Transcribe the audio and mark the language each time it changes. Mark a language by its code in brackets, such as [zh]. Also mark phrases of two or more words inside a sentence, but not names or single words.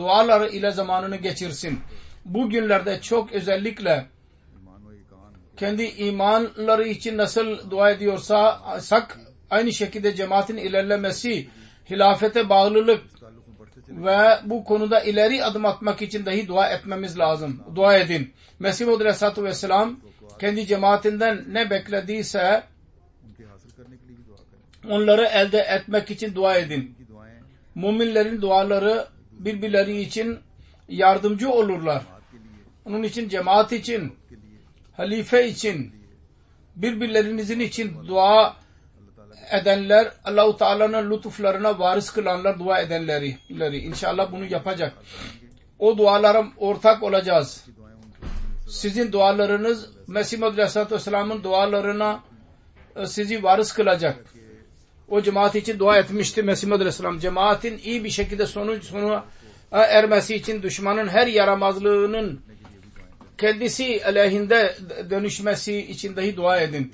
[tr] Duaları ile zamanını geçirsin. Bu günlerde çok özellikle kendi imanları için nasıl dua ediyorsa aynı şekilde cemaatin ilerlemesi, hilafete bağlılık ve bu konuda ileri adım atmak için dahi dua etmemiz lazım. Dua edin. Mesih Muhammed [ar] عليه الصلاة والسلام [tr] kendi cemaatinden ne beklediyse [ur] ان کے حاصل کرنے کے لیے بھی دعا کریں. [tr] Onları elde etmek için dua edin. [ur] ان کی دعائیں [tr] Müminlerin duaları birbirleri için yardımcı olurlar. [ur] کے لیے, [tr] Onun için cemaat için, [ur] کے لیے [tr] halife için, birbirlerinizin için dua edenler, Allah-u Teala'nın lütuflarına varis kılanlar, dua edenleri. İnşallah bunu yapacak. O dualara ortak olacağız. [ur] کی دعائیں ان کے [tr] Sizin dualarınız Mesih Maud [ar] عليه الصلاة والسلام [tr] dualarına sizi varis kılacak. O cemaat için dua etmişti Mesih Maud Aleyhisselam. Cemaatin iyi bir şekilde sonu ermesi için düşmanın her yaramazlığının kendisi aleyhinde dönüşmesi için dahi dua edin.